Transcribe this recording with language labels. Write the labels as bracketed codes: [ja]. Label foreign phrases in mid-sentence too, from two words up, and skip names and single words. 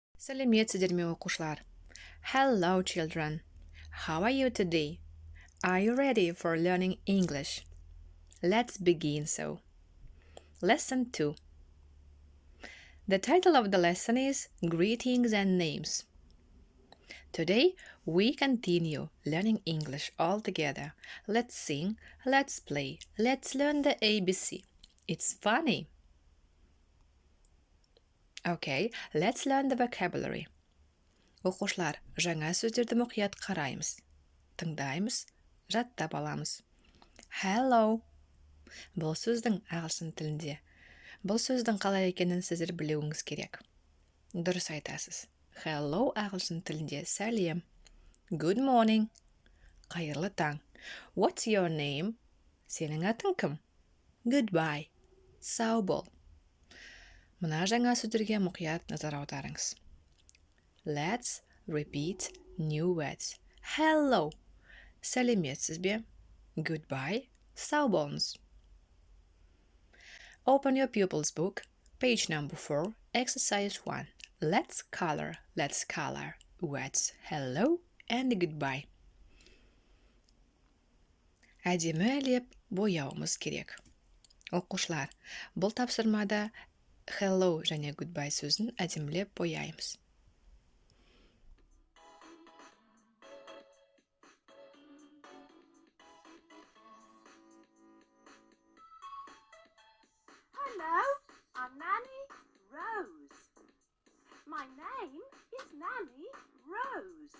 [kk] Сәлеметсіздер ме оқушылар? [en] Hello children. How are you today? Are you ready for learning English? Let's begin so. Lesson 2. The title of the lesson is Greetings and Names. Today we continue learning English all together. Let's sing, let's play, let's learn the ABC. It's funny. Okay, let's learn the vocabulary. [kk] Оқушылар, жаңа сөздерді мұқият қараймыз. Тыңдаймыз, жаттап аламыз. [en] Hello. [kk] Бұл сөздің ағылшын тілінде. Бұл сөздің қалай екенін сіздер білуіңіз керек. Дұрыс айтасыз. Hello ағылшын тілінде сәлем. [en] Good morning. [kk] Қайырлы таң. [en] What's your name? [kk] Сенің атың кім? Goodbye. Сау бол. Мына жаңа сөздерге мұқият назар аударыңыз. [en] Let's repeat new words. Hello. [kk] Сәлеметсіз бе? Goodbye. Сау болыңыз. [en] Open your pupil's book, page number 4, exercise 1. Let's color words hello and goodbye. [kk] Әдемі әлеп бояуымыз керек. Оқушылар, бұл тапсырмада hello және goodbye сөзін әдемілеп бояймыз. [en] Hello, I'm Nanny Rose. My name is Nanny Rose.